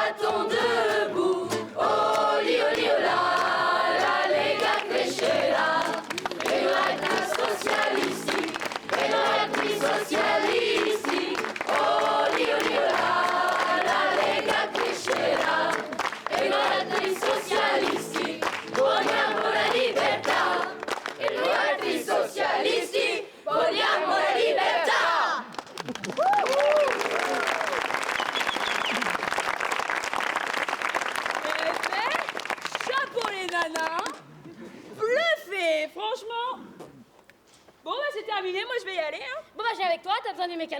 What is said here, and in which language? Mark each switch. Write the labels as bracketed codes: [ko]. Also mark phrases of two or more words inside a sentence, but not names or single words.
[fr] sont debout. [it] Oli, oli, ola, la lega crescerà. E non è più socialisti, e non è più socialisti. Oli, oli, ola, la lega crescerà. E non è più socialisti, vogliamo la libertà. E noi altri socialisti vogliamo la libertà. [fr] Chapeau les nanas, bluffé, franchement. Bon bah c'est terminé, moi je vais y aller. Hein. Bon, bah, j'ai avec toi, t'as besoin du mécano?